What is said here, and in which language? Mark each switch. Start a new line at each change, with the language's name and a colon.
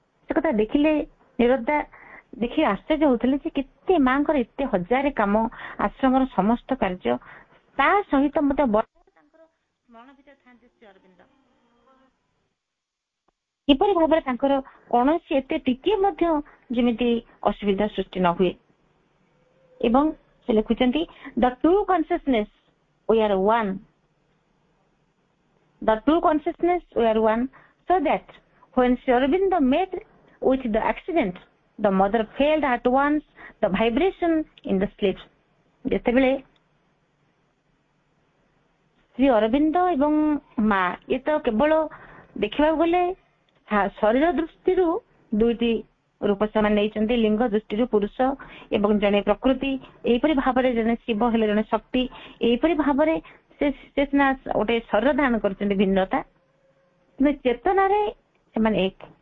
Odia: ସେ କଥା ଦେଖିଲେ ନିରଦା ଦେଖି ଆଶ୍ଚର୍ଯ୍ୟ ହଉଥିଲେ ଯେ କେତେ ମାଙ୍କର ଏତେ ହଜାରେ କାମ, ଆଶ୍ରମର ସମସ୍ତ କାର୍ଯ୍ୟ, ତା ସହିତ ମଧ୍ୟ ତାଙ୍କର ସ୍ମରଣ ଭିତରେ ଥାନ୍ତି ଶ୍ରୀ ଅରବିନ୍ଦ। କିପରି ଭାବରେ ତାଙ୍କର କୌଣସି ଏତେ ଟିକିଏ ମଧ୍ୟ ଯେମିତି ଅସୁବିଧା ସୃଷ୍ଟି ନ ହୁଏ। ଏବଂ ସେ ଲେଖୁଛନ୍ତି
English: The true consciousness we are one. The true consciousness we are one, so that when Sri Aurobindo met with the accident, the mother felt at once the vibration in the sleep.
Odia: ଯେତେବେଳେ ଶ୍ରୀ ଅରବିନ୍ଦ ଏବଂ ମା ଏ ତ କେବଳ ଦେଖିବାକୁ ଗଲେ ଶରୀର ଦୃଷ୍ଟିରୁ ଦୁଇଟି ରୂପ ସେମାନେ ନେଇଛନ୍ତି, ଲିଙ୍ଗ ଦୃଷ୍ଟିରୁ ପୁରୁଷ ଏବଂ ଜଣେ ପ୍ରକୃତି, ଏହିପରି ଭାବରେ ଜଣେ ଶିବ ହେଲେ ଜଣେ ଶକ୍ତି, ଏହିପରି ଭାବରେ ସେ ସିନା ଗୋଟେ ଶରୀର ଧାରଣ କରିଛନ୍ତି ଭିନ୍ନତା, କିନ୍ତୁ ଚେତନାରେ ସେମାନେ ଏକ।